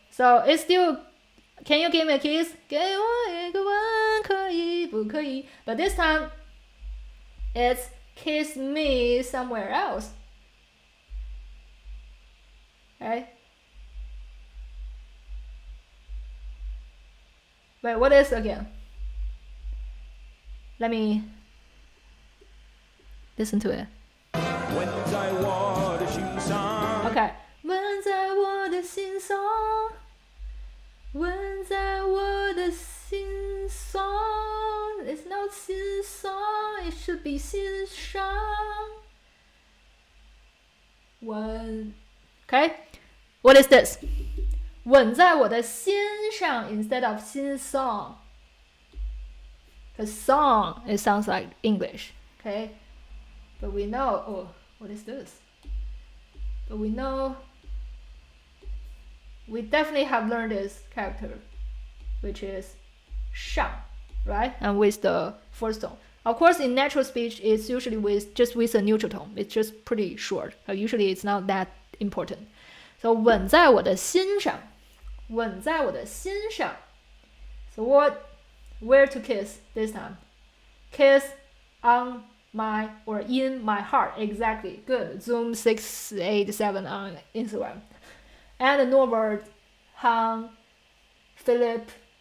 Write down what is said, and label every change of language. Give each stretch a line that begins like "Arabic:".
English: So it's still, can you give me a kiss?
Chinese: 给我一个吻，可以不可以?
English: But this time, it's kiss me somewhere else. Okay? Wait, what is again? Let me listen to it. Okay.
Chinese: 吻在我的心上，吻在我的心上。
English: It's not 心上, it should be 心上。吻 Okay? What is this?
Chinese: 吻在我的心上
English: instead of
Chinese: 心上.
English: Because song, it sounds like English. Okay? But we know, oh, what is this? But we know, we definitely have learned this character, which is 上, right? And with the fourth tone. Of course, in natural speech, it's usually just with a neutral tone. It's just pretty short. Usually, it's not that important.
Chinese: So 吻在我的心上，吻在我的心上。
English: So where to kiss this time? Kiss on my or in my heart. Exactly. Good. Zoom 687 on Instagram. And Norbert, Han, Philip.